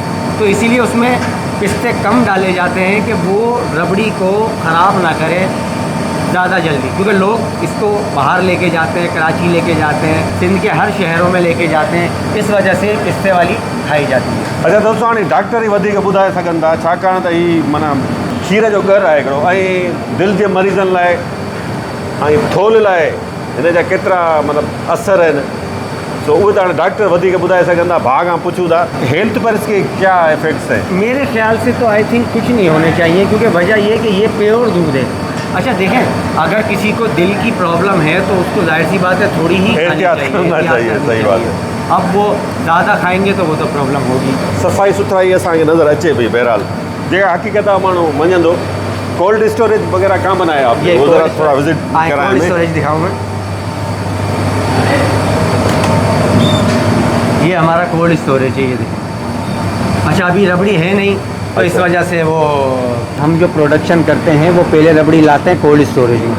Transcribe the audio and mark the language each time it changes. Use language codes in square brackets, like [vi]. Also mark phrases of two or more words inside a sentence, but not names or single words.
[ur] تو اسی لیے اس میں پستے کم ڈالے جاتے ہیں کہ وہ ربڑی کو خراب نہ کرے زیادہ جلدی، کیونکہ لوگ اس کو باہر لے کے جاتے ہیں، کراچی لے کے جاتے ہیں، سندھ کے ہر شہروں میں لے کے جاتے ہیں، اس وجہ سے پستے والی کھائی جاتی ہے. اچھا دوستو, [sd] हाणे डॉक्टर ही वधीक ॿुधाए सघनि था, छाकाणि त ही माना खीर जो घर आहे हिकिड़ो, ऐं दिलि जे मरीज़नि लाइ ऐं थोल लाइ हिन जा केतिरा मतिलबु असर आहिनि, तो उहे त हाणे डॉक्टर वधीक ॿुधाए सघनि था। भाउ खां पुछूं था [ur] ہیلتھ پر اس کے کیا ایفیکٹس ہیں? میرے خیال سے تو [en] I think [ur] کچھ نہیں ہونے چاہئیں، کیونکہ وجہ یہ ہے کہ یہ پیور دودھ ہے. اچھا دیکھیں، اگر کسی کو دل کی پرابلم ہے تو اس کو ظاہر سی بات ہے تھوڑی ہی کھانی एहतियात चाहिए, करना एहतियात चाहिए, करनी صحیح بات चाहिए। اب وہ زیادہ کھائیں گے تو وہ تو پرابلم ہوگی. [sd] सफ़ाई सुथराई असांखे नज़र अचे पई। बहरहाल जेका हक़ीक़त माण्हू मञंदो, [en] cold storage [ur] وغیرہ کہاں بنایا آپ نے? وہ ذرا تھوڑا وزٹ کرائیں कोल्ड में। اسٹوریج دکھاؤں میں? یہ ہمارا [en] cold storage [ur] ہے، یہ دیکھیے. اچھا، ابھی ربڑی ہے نہیں، تو اس अच्छा। وجہ سے وہ ہم جو پروڈکشن کرتے ہیں وہ پہلے ربڑی لاتے ہیں [en] cold storage [ur] में।